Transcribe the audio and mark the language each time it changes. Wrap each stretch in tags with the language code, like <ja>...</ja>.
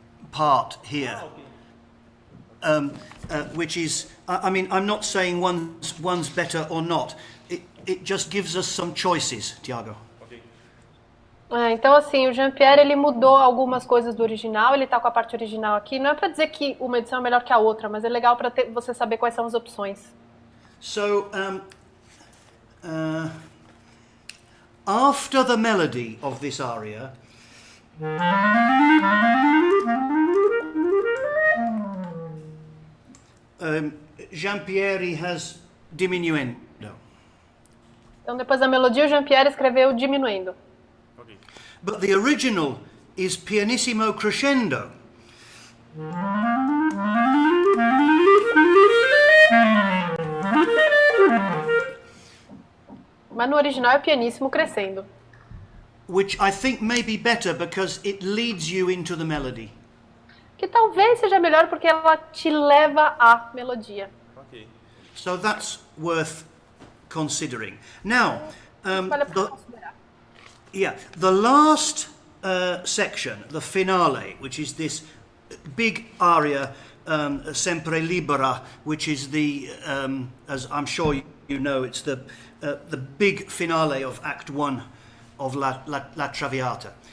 <en>part here, which is, I mean, I'm not saying one's better or not. It just gives us some choices, Tiago.</en> <pt>Então, assim, o Jean-Pierre, ele mudou algumas coisas do original, ele tá com a parte original aqui. Não é para dizer que uma edição é melhor que a outra, mas é legal para você saber quais são as opções.</pt> <en>So, after the melody of this aria, Jean-Pierre has diminuendo.</en> <pt>Então, depois da melodia, o Jean-Pierre escreveu diminuendo.</pt> <en>But the original is pianissimo crescendo.</en> <pt>Mas no original é pianíssimo crescendo.</pt> <en>Which I think may be better because it leads you into the melody.</en> <pt>Que talvez seja melhor porque ela te leva à melodia.</pt> <en>Okay. So that's worth considering. Now,</en> <pt>Vale a pena considerar.</pt> <en>the last section, the finale, which is this big aria, Sempre Libera, which is the, as I'm sure you know, it's the big finale of Act 1 of La Traviata.</en>